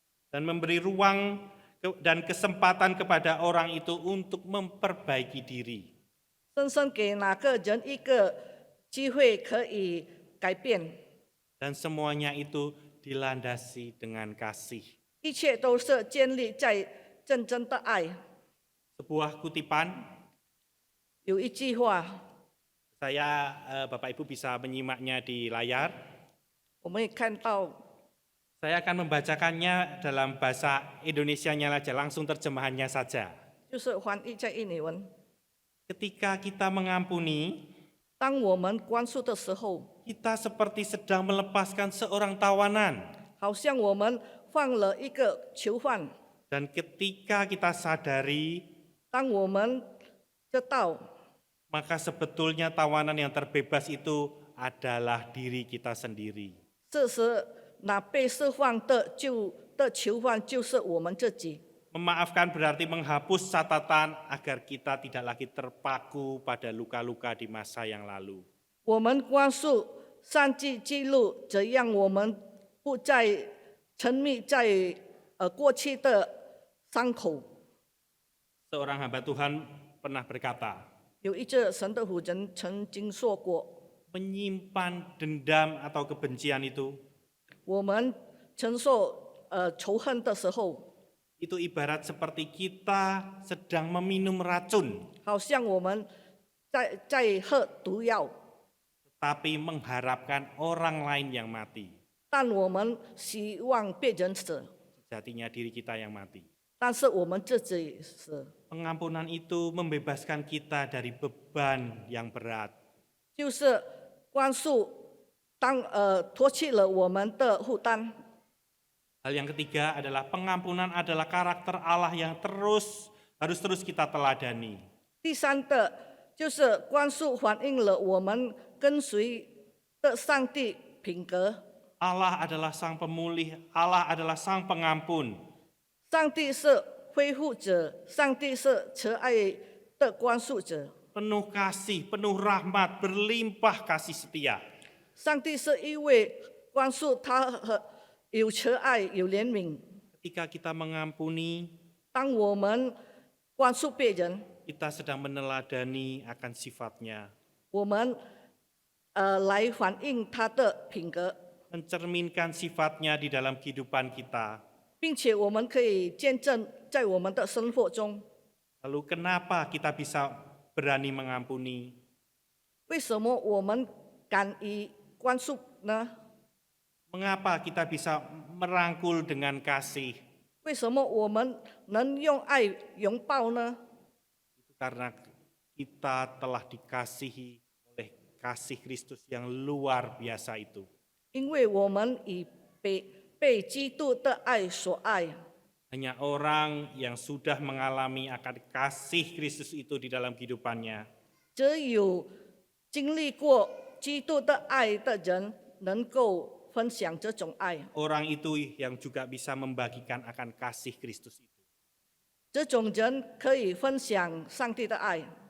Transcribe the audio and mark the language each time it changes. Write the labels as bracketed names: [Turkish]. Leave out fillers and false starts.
[Indonesian] dan memberi ruang dan kesempatan kepada orang itu untuk memperbaiki diri. [Chinese] 深深给哪个人一个机会可以改变， [Indonesian] Dan semuanya itu dilandasi dengan kasih. [Chinese] 一切都是建立在真正的爱。 [Indonesian] Sebuah kutipan, [Chinese] 有一句话， [Indonesian] Bapak Ibu bisa menyimaknya di layar. [Chinese] 我们也看到， [Indonesian] Saya akan membacakannya dalam bahasa Indonesianya saja, langsung terjemahannya saja. [Chinese] 就是翻译在印尼文。 [Indonesian] Ketika kita mengampuni, [Chinese] 当我们宽恕的时候， [Indonesian] kita seperti sedang melepaskan seorang tawanan. [Chinese] 好像我们放了一个囚犯。 [Indonesian] Dan ketika kita sadari, [Chinese] 当我们知道， [Indonesian] maka sebetulnya tawanan yang terbebas itu adalah diri kita sendiri. [Chinese] 这时那被释放的囚犯就是我们自己。 [Indonesian] Memaafkan berarti menghapus catatan agar kita tidak lagi terpaku pada luka-luka di masa yang lalu. [Chinese] 我们宽恕上帝记录，怎样我们不再沉迷在过去的伤口。 [Indonesian] Seorang hamba Tuhan pernah berkata, [Chinese] 有一个神的仆人曾经说过， [Indonesian] menyimpan dendam atau kebencian itu [Chinese] 我们承受仇恨的时候， [Indonesian] itu ibarat seperti kita sedang meminum racun, [Chinese] 好像我们在喝毒药， [Indonesian] tetapi mengharapkan orang lain yang mati. [Chinese] 但我们希望别人死， [Indonesian] Sejatinya diri kita yang mati. [Chinese] 但是我们自己死。 [Indonesian] Pengampunan itu membebaskan kita dari beban yang berat. [Chinese] 就是宽恕脱去了我们的负担。 [Indonesian] Hal yang ketiga adalah pengampunan adalah karakter Allah yang harus terus kita teladani. [Chinese] 第三的就是宽恕反映了我们跟随的上帝品格。 [Indonesian] Allah adalah sang pemulih, Allah adalah sang pengampun. [Chinese] 上帝是恢复者，上帝是慈爱的宽恕者。 [Indonesian] Penuh kasih, penuh rahmat, berlimpah kasih setia. [Chinese] 上帝是一位宽恕他和有慈爱有怜悯。 [Indonesian] Ketika kita mengampuni, [Chinese] 当我们宽恕别人， [Indonesian] kita sedang meneladani akan sifatnya, [Chinese] 我们来反映他的品格， [Indonesian] mencerminkan sifatnya di dalam kehidupan kita. [Chinese] 并且我们可以见证在我们的生活中。 [Indonesian] Lalu kenapa kita bisa berani mengampuni? [Chinese] 为什么我们敢于宽恕呢？ [Indonesian] Mengapa kita bisa merangkul dengan kasih? [Chinese] 为什么我们能用爱拥抱呢？ [Indonesian] Itu karena kita telah dikasihi oleh kasih Kristus yang luar biasa itu. [Chinese] 因为我们已被基督的爱所爱。 [Indonesian] Hanya orang yang sudah mengalami akan kasih Kristus itu di dalam kehidupannya, [Chinese] 只有经历过基督的爱的人，能够分享这种爱。 [Indonesian] orang itu yang juga bisa membagikan akan kasih Kristus itu. [Chinese] 这种人可以分享上帝的爱。